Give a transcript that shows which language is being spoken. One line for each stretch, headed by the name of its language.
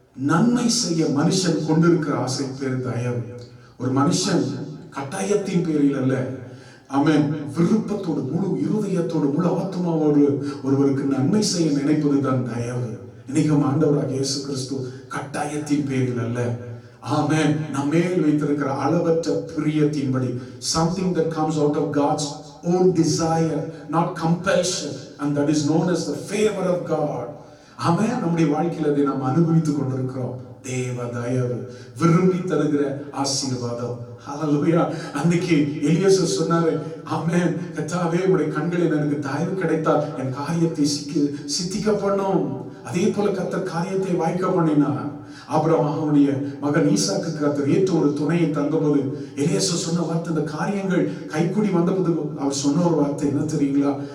Tamil: நன்மை செய்ய மனுஷன் கொண்டிருக்கிற ஆசை பேர் தயவு. ஒரு மனுஷன் கட்டாயத்தின் பேரில் அல்ல, ஆமென், விருப்பத்தோடு முழு இருதயத்தோடு முழு ஆத்மாவோடு ஒருவருக்கு நன்மை செய்ய நினைப்பதுதான் தயவு. இன்னைக்கும் ஆண்டவராக இயேசு கிறிஸ்து கட்டாயத்தின் பேரில் அல்ல, ஆமென், நம்மேல் வைத்திருக்கிற அளவற்ற பிரியத்தின்படி,
English: something that comes out of God's own desire, not compulsion, and that is known as the favor of God.
Tamil: ஆமென். நம்முடைய வாழ்க்கையில அதை நாம் அனுபவித்துக் கொண்டிருக்கிறோம். தேவ தயவு, விரும்பி தருகிற ஆசீர்வாதம். ஹல்லேலூயா. அன்னைக்கு எலியாசர் சொன்னாரு, ஆமென், கர்த்தாவே உம்முடைய கண்களில் எனக்கு தயவு கிடைத்தால் என் காரியத்தை சித்திக்க பண்ணும். அதே போல கர்த்தர் காரியத்தை வாய்க்க பண்ணினார். ஆபிரகாமுடைய மகன் ஈசாக்கு கர்த்தர் ஏற்ற ஒரு துணையை தந்தபோது எலியாசர் சொன்ன வார்த்தை, இந்த காரியங்கள் கைக்கூடி வந்தபோது அவர் சொன்ன ஒரு வார்த்தை என்ன தெரியுங்களா?